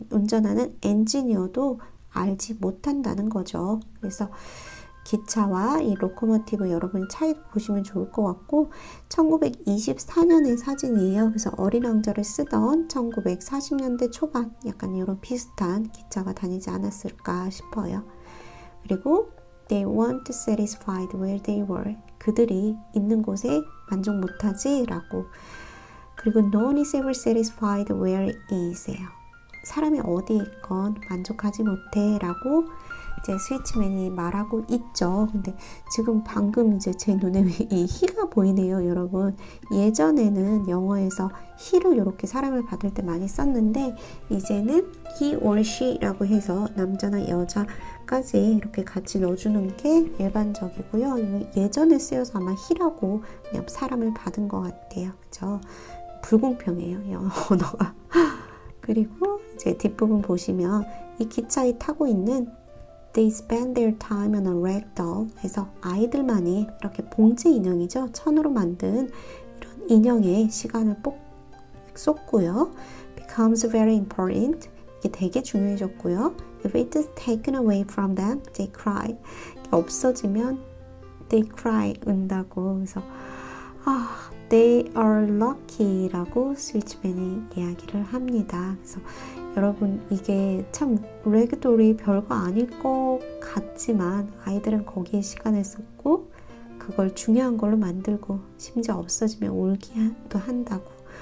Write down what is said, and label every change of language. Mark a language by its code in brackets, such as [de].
[ko] 운전하는 엔지니어도 알지 못한다는 거죠. 그래서 기차와 이 로코모티브 여러분 차이 보시면 좋을 것 같고, 1924년의 사진이에요. 그래서 어린 왕자를 쓰던 1940년대 초반 약간 이런 비슷한 기차가 다니지 않았을까 싶어요. [en] 그리고 They weren't satisfied where they were. [ko] 그들이 있는 곳에 만족 못하지 라고. [en] 그리고 No one is ever satisfied where he is예요. [ko] 사람이 어디에 있건 만족하지 못해 라고 이제 스위치맨이 말하고 있죠. 근데 지금 방금 이제 제 눈에 이 he가 보이네요, 여러분. 예전에는 영어에서 he를 이렇게 사랑을 받을 때 많이 썼는데, 이제는 he or she라고 해서 남자나 여자까지 이렇게 같이 넣어주는 게 일반적이고요. 예전에 쓰여서 아마 he라고 그냥 사랑을 받은 것 같아요. 그죠? 불공평해요, 영어 언어가. 그리고 이제 뒷부분 보시면 이 기차에 타고 있는 [en] They spend their time on a rag doll [ko] 해서 아이들만이 이렇게 봉제 인형이죠. 천으로 만든 이런 인형에 시간을 쏟고요. [en] Becomes very important. [ko] 이게 되게 중요해졌고요. [en] If it is taken away from them, they cry. [ko] 없어지면 [en] they cry, [ko] 운다고. 그래서 [en] they are lucky [ko] 라고 스위치맨이 이야기를 합니다. 그래서 여러분 이게 참 래그돌이 별거 아닐 것 같지만 아이들은 거기에 시간을 쏟고 그걸 중요한 걸로 만들고 심지어 없어지면 울기도 한다고.